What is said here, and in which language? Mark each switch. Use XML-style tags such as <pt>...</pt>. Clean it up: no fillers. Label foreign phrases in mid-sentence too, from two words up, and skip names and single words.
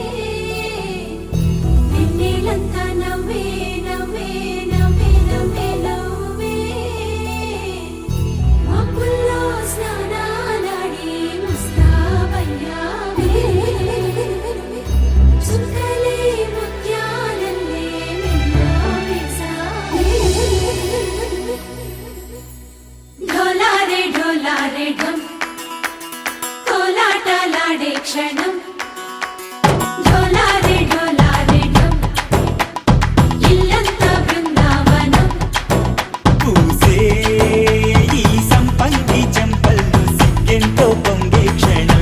<te>నిన్నేలంతా నవ్వే నవ్వే నవ్వే నవ్వే నవ్వే మబ్బుల్లో స్నానాలాడి ముస్తాబయ్యావే చుక్కలే ముత్యాలల్లే నిన్ను వేసావే ఢోలారే ఢమ కోలాటలాడే క్షణం ఢోలారే ఢమ ఇల్లంతా బృందావనం పూసే ఈ సంపంగి చెంపల్లో సిగ్గెంతో పొంగే క్షణం</te>